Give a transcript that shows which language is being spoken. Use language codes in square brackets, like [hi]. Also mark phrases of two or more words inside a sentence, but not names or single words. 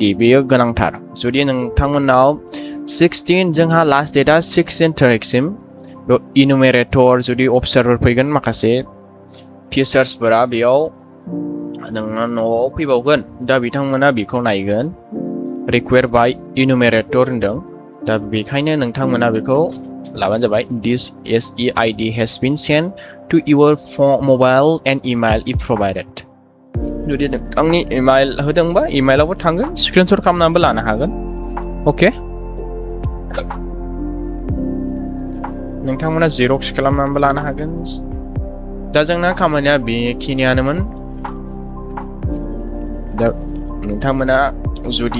[brx] बेयो गोनांथार जुदि नोंथांमोनाव 16 जोंहा लास्ट डेटआ 16 तारिखसिम इनुमेरेटर जुदि अफिसारफोर फैगोन माखासे टिचार्सफोरा बेयाव नोंना न'आव फैबावगोन दा बिथांमोना बेखौ नायगोन [en] require by enumerator [brx] होनदों दा बेखायनो नोंथांमोना बेखौ लाबानो जाबाय [en] This SEID has been sent to your phone, mobile and email if provided [brx] जुदि नोंथांनि इमेल होदोंबा इमेलावबो थांगोन स्क्रिनशट खालामनानैबो लानो हागोन अके नोंथांमोना जेरक्स खालामनानैबो लानो हागोन दा जोंना खामानिया बेखिनियानोमोन दा नोंथांमोना जुदि